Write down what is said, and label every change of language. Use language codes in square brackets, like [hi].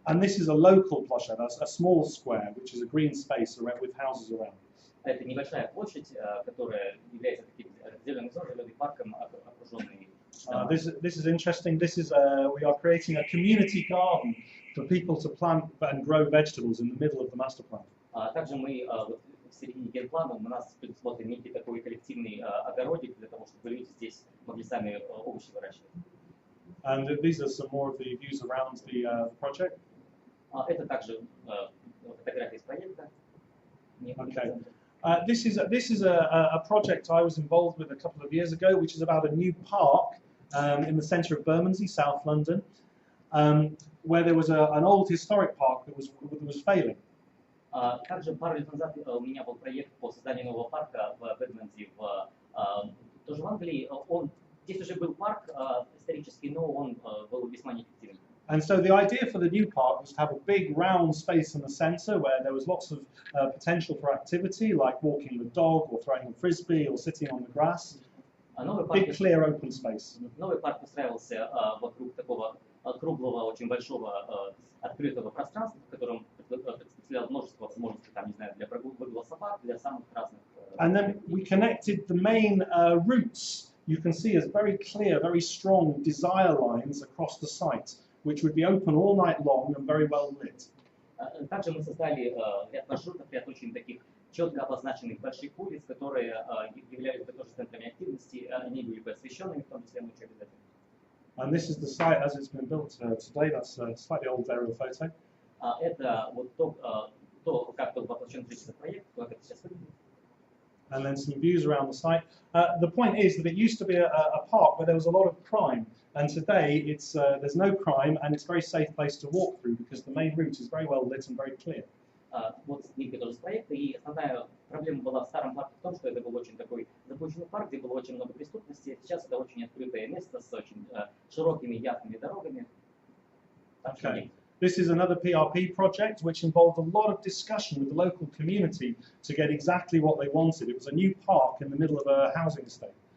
[en] And this is a local площадь, a small square, which is a green space with houses around. [ru] Это небольшая площадь, которая является таким зеленым зоной, зеленым парком, окруженный. [en] This is interesting. This is we are creating a community garden for people to plant and grow vegetables in the middle of the master plan. [ru] Также мы в середине генплана у нас предусмотрен некий такой коллективный огородик для того, чтобы люди здесь могли сами овощи выращивать. [en] And these are some more of the views around the project. [ru] Это также фотографии из проекта. [en] Okay. This is a project I was involved with a couple of years ago, which is about a new park in the centre of Bermondsey, South London, where there was an old historic park that was failing. [ru] Также пару лет назад у меня был проект по созданию нового парка в Бермонси, тоже в Англии. Здесь уже был парк исторический, но он был весьма неэффективен. [en] And so the idea for the new park was to have a big round space in the centre where there was lots of potential for activity, like walking the dog or throwing a frisbee or sitting on the grass. Big clear open space. [ru] Новый парк устраивался вокруг такого круглого, очень большого открытого пространства, в котором представлял множество возможностей, там, не знаю, для выгула собак, для самых разных. [en] And then we connected the main routes. You can see as very clear, very strong desire lines across the site, which would be open all night long and very well lit. [ru] Также мы создали ряд маршрутов, ряд очень таких четко обозначенных больших улиц, которые являлись бы тоже центрами активности, они были бы освещенными, в том числе ночью обязательно. [en] And this is the site as it's been built today. That's a slightly old aerial photo. [ru] Это вот то, как был воплощен в проект, как это сейчас выглядит. [en] And then some views around the site. The point is that it used to be a park where there was a lot of crime, and today there's no crime and it's a very safe place to walk through because the main route is very well lit and very clear. [ru] Вот снимки тоже с проекта, и основная проблема была в старом парке в том, что это был очень такой запущенный парк, где было очень много преступности. Сейчас это очень открытое место с очень широкими явными дорогами. [en] Okay. This is another PRP project which involved a lot of discussion with the local community to get exactly what they wanted. It was a new park in the middle of a housing estate.